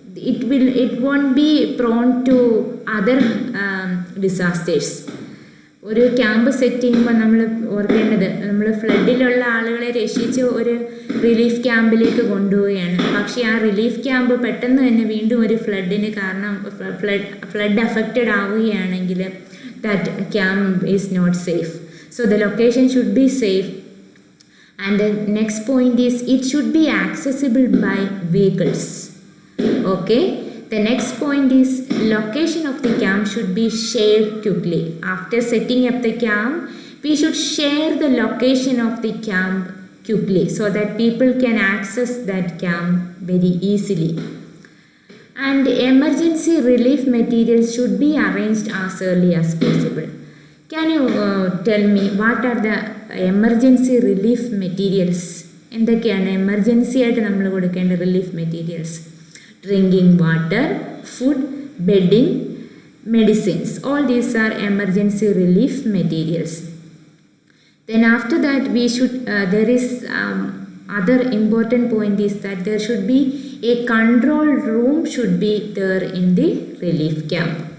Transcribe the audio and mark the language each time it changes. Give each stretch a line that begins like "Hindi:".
English: it won't be prone to other disasters.
Malayalam: ഒരു camp set ചെയ്യുമ്പോൾ നമ്മൾ ഓർക്കേണ്ടത്, നമ്മൾ ഫ്ലഡിലുള്ള ആളുകളെ രക്ഷിച്ച് ഒരു റിലീഫ് ക്യാമ്പിലേക്ക് കൊണ്ടുപോവുകയാണ്. പക്ഷേ ആ റിലീഫ് ക്യാമ്പ് പെട്ടെന്ന് തന്നെ വീണ്ടും ഒരു ഫ്ലഡിന് കാരണം ഫ്ലഡ് അഫക്റ്റഡ് ആവുകയാണെങ്കിൽ
English: That camp is not safe. So the location should be safe. And the next point is it should be accessible by vehicles. Okay, the next point is location of the camp should be shared quickly. After setting up the camp, we should share the location of the camp quickly so that people can access that camp very easily. And emergency relief materials should be arranged as early as possible. Can you tell me what are the emergency relief materials?
Malayalam: എന്തൊക്കെയാണ് emergency ആയിട്ട് നമ്മൾ കൊടുക്കേണ്ട relief materials?
English: Drinking water, food, bedding, medicines. All these are emergency relief materials. Then after that we should, there is other important point is that there should be a control room should be there in the relief camp.